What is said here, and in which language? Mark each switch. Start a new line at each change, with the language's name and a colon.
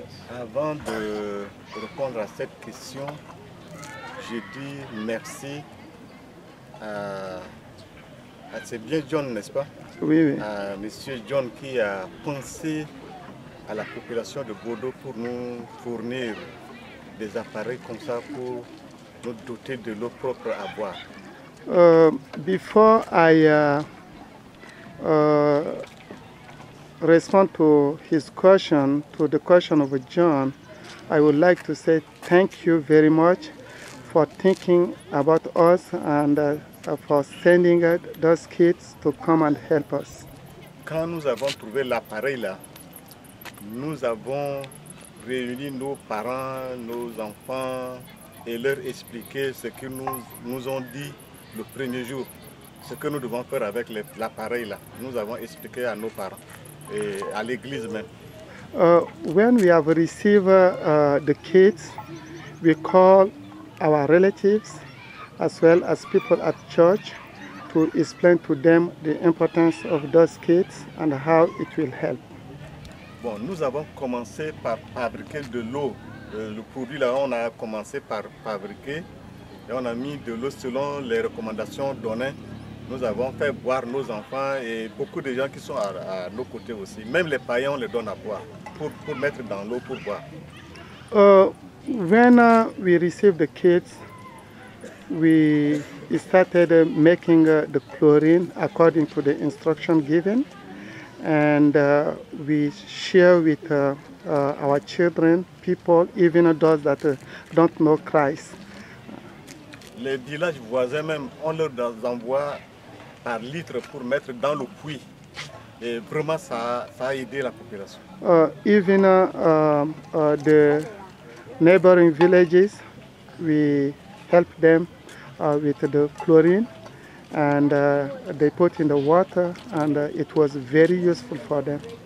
French: Avant de répondre à cette question, je dis merci c'est bien John, n'est-ce pas? Oui, oui. À Monsieur John qui a pensé à la population de Bordeaux pour nous fournir des appareils comme ça pour nous doter de l'eau propre à boire.
English: Before I respond to his question, to the question of John, I would like to say thank you very much for thinking about us and for sending those kids to come and help us.
French: Quand nous avons trouvé l'appareil là, nous avons réuni nos parents, nos enfants et leur expliqué ce que nous ont dit le premier jour, ce que nous devons faire avec l'appareil là. Nous avons expliqué à nos parents et à l'église même.
English: When we have received the kids, we call our relatives as well as people at church to explain to them the importance of those kids and how it will help.
French: Bon, nous avons commencé par fabriquer de l'eau. Le produit là, on a commencé par fabriquer et on a mis de l'eau selon les recommandations données. Nous avons fait boire nos enfants et beaucoup de gens qui sont à nos côtés aussi. Même les païens, on les donne à boire pour mettre dans l'eau pour boire.
English: When we received the kids, we started making the chlorine according to the instruction given, and we share with our children, people, even those that don't know Christ.
French: Les villages voisins même, on leur envoie par litre pour mettre dans le puits. Et vraiment, ça a aidé la population.
English: Even the neighboring villages, we help them with the chlorine, and they put in the water, and it was very useful for them.